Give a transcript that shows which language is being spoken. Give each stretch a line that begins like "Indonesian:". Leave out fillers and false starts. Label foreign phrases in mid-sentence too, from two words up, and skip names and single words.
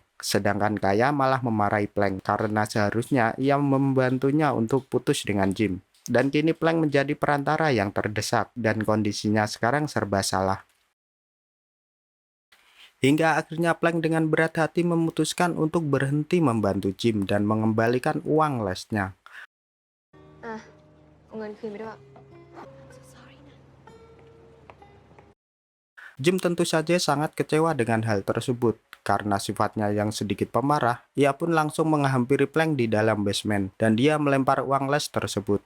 Indonesian: Sedangkan Kaya malah memarahi Plank karena seharusnya ia membantunya untuk putus dengan Jim. Dan kini Plank menjadi perantara yang terdesak dan kondisinya sekarang serba salah. Hingga akhirnya Plank dengan berat hati memutuskan untuk berhenti membantu Jim dan mengembalikan uang lesnya.
Thai: เอาเงินคืนไปด้วย
Indonesian: Jim tentu saja sangat kecewa dengan hal tersebut. Karena sifatnya yang sedikit pemarah, ia pun langsung menghampiri Plank di dalam basement dan dia melempar uang les tersebut.